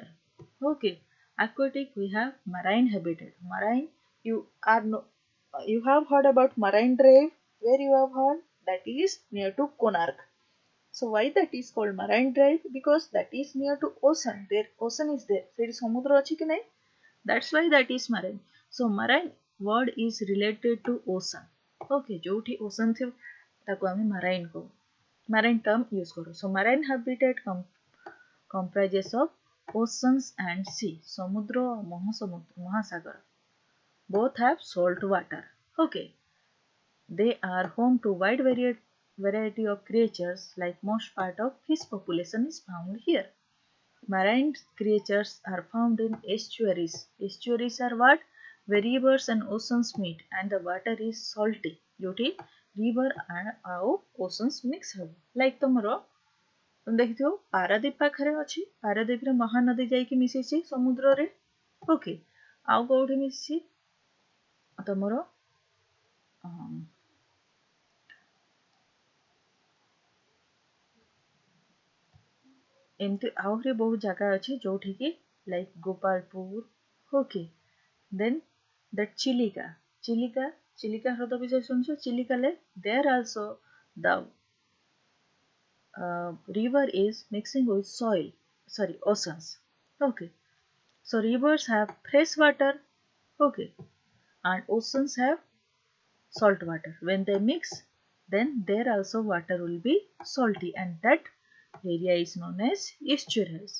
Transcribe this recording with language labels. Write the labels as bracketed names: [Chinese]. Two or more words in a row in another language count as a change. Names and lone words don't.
[English] Okay, aquatic we have marine habitat. Marine, you have heard about Marine Drive. Where you have heard? That is near to Konark. So why that is called Marine Drive? Because that is near to ocean. There ocean is there. So it is [Odia] samudra ଅଛି କି ନାହିଁ? [English] That's why that is marine. So marine word is related to ocean. [Odia] Okay, जोठी ocean ଥିବ ତାକୁ ଆମେ marine କହୁ. [English] Marine term use करू. So marine habitat comprises of oceans and sea. [Odia] ସମୁଦ୍ର ମହାସାଗର. [English] Both have salt water. Okay. They are home to wide variety of creatures, like most part of fish population is found here. Marine creatures are found in estuaries. Estuaries are what? Where rivers and oceans meet and the water is salty. [Odia] जोठी river ଆଉ [English] oceans mix [Odia] ହେବ. Like ତମର ତୁମ ଦେଖିଥିଓ ପାରାଦୀପ ପାଖରେ ଅଛି. ପାରାଦୀପ ରେ ମହାନଦୀ ଯାଇକି ମିଶିଛି ସମୁଦ୍ର ରେ. [English] ओके. [Odia] ଆଉ କୋଉଠି ମିଶିଛି ତମର ଏମିତି ଆହୁରି ବହୁତ ଜାଗା ଅଛି ଯୋଉଠିକି ଲାଇକ୍ ଗୋପାଳପୁର [English] okay then that [Odia] ଚିଲିକା ହ୍ରଦ ବିଷୟରେ ଶୁଣିଛ ଚିଲିକା ଲେକ୍ [English] there also the river is mixing with oceans okay so rivers have fresh water okay and oceans have salt water when they mix then there also water will be salty and that area is known as estuaries.